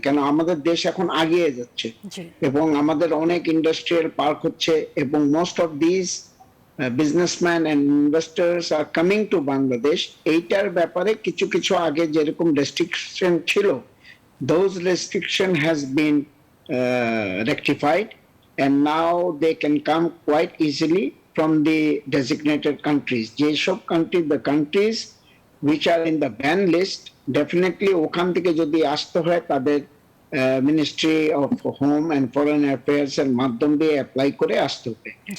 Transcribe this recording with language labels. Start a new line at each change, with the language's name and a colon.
Bangla: কেন আমাদের দেশ এখন আগিয়ে যাচ্ছে এবং আমাদের অনেক ইন্ডাস্ট্রিয়াল পার্ক হচ্ছে এবং
English: Most of this businessman and investors are coming to Bangladesh.
Bangla: এইটার ব্যাপারে কিছু কিছু আগে যেরকম রেস্ট্রিকশন ছিল,
English: those restriction has been rectified, and now they can come quite easily from the designated countries. The countries which are in the ban list, definitely
Bangla: ওখান থেকে যদি আসতে হয় তাদের ministry of home and foreign affairs এর মাধ্যম দিয়ে apply করে আসতে হবে।